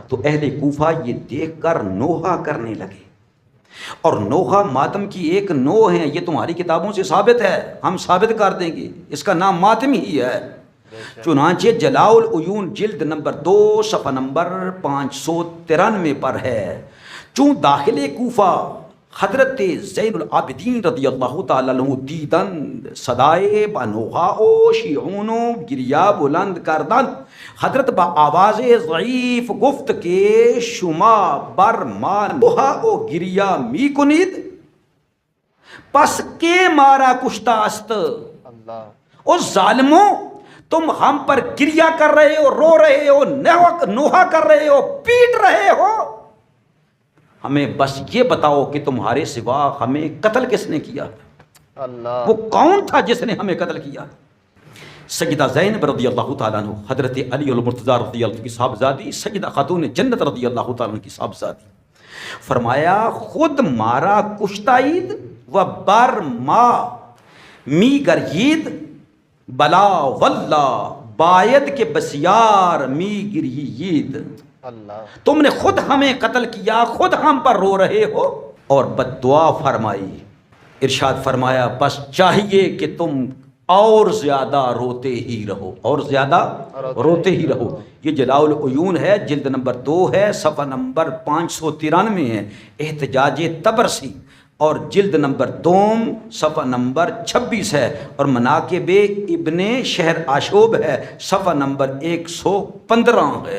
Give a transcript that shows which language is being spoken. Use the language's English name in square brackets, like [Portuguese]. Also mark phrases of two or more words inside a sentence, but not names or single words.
[Urdu] تو اہل کوفہ یہ دیکھ کر نوحہ کرنے لگے، اور نوحہ ماتم کی ایک نوع ہے، یہ تمہاری کتابوں سے ثابت ہے، ہم ثابت کر دیں گے، اس کا نام ماتم ہی ہے۔ چنانچہ جلاء العیون جلد نمبر 2 صفحہ نمبر 593 پر ہے، [Persian] چون داخل کوفہ حضرت زین العابدین [Arabic] رضی اللہ تعالیٰ عنہ [Persian] دیدن صدائے با نوحہ او شیعونو گریا بلند کردن، حضرت با آواز ضعیف گفت کہ شما بر ما نوحہ او گریا می کنید، پس کے مارا کشتا است۔ [Urdu] اللہ او ظالموں، تم ہم پر گریا کر رہے ہو، رو رہے ہو، نوحہ کر رہے ہو، پیٹ رہے ہو، ہمیں بس یہ بتاؤ کہ تمہارے سوا ہمیں قتل کس نے کیا؟ اللہ وہ کون تھا جس نے ہمیں قتل کیا؟ سیدہ زینب [Arabic] رضی اللہ تعالیٰ عنہ، [Urdu] حضرت علی المرتضیٰ [Arabic] رضی اللہ عنہ [Urdu] کی صاحبزادی، سیدہ خاتون جنت [Arabic] رضی اللہ تعالیٰ عنہ [Urdu] کی صاحبزادی، فرمایا [Persian] خود مارا کشتاید و بر ما می گرید بلا واللہ باید کے بسیار می گریید۔ [Urdu] اللہ تم نے خود ہمیں قتل کیا، خود ہم پر رو رہے ہو اور بد دعا فرمائی۔ ارشاد فرمایا بس چاہیے کہ تم اور زیادہ روتے ہی رہو، اور زیادہ روتے ہی رہو۔ یہ جلاء العیون ہے، جلد نمبر 2 ہے، صفحہ نمبر 593 ہے، احتجاج تبرسی، اور جلد نمبر 2 صفحہ نمبر 26 ہے، اور مناقب ابن شہر آشوب ہے، صفحہ نمبر 115 ہے۔